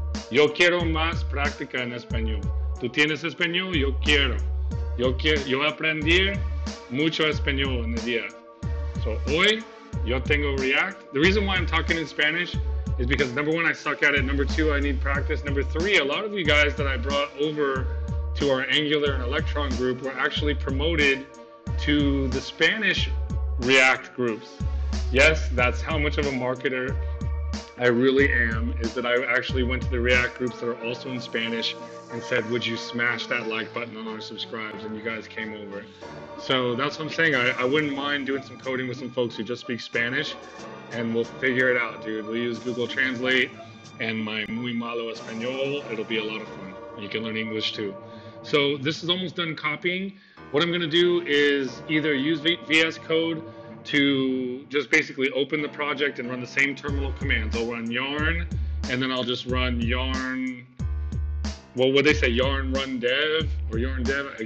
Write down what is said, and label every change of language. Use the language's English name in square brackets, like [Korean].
[Spanish] Yo quiero más práctica en español. ¿Tú tienes español? Yo quiero. Yo aprendí mucho español en el día. So, hoy, yo tengo React. [English] The reason why I'm talking in Spanish is because number 1, I suck at it. Number 2, I need practice. Number 3, a lot of you guys that I brought over to our Angular and Electron group were actually promoted to the Spanish React groups. Yes, that's how much of a marketer I really am, is that I actually went to the React groups that are also in Spanish and said, would you smash that like button on our subscribes? And you guys came over. So that's what I'm saying. I wouldn't mind doing some coding with some folks who just speak Spanish, and we'll figure it out, dude. We'll use Google Translate and my [Spanish] muy malo español. [English] It'll be a lot of fun. You can learn English too. So this is almost done copying. What I'm gonna do is either use VS Code to just basically open the project and run the same terminal commands. I'll run yarn, and then I'll just run yarn, well, what they say, yarn run dev, or yarn dev.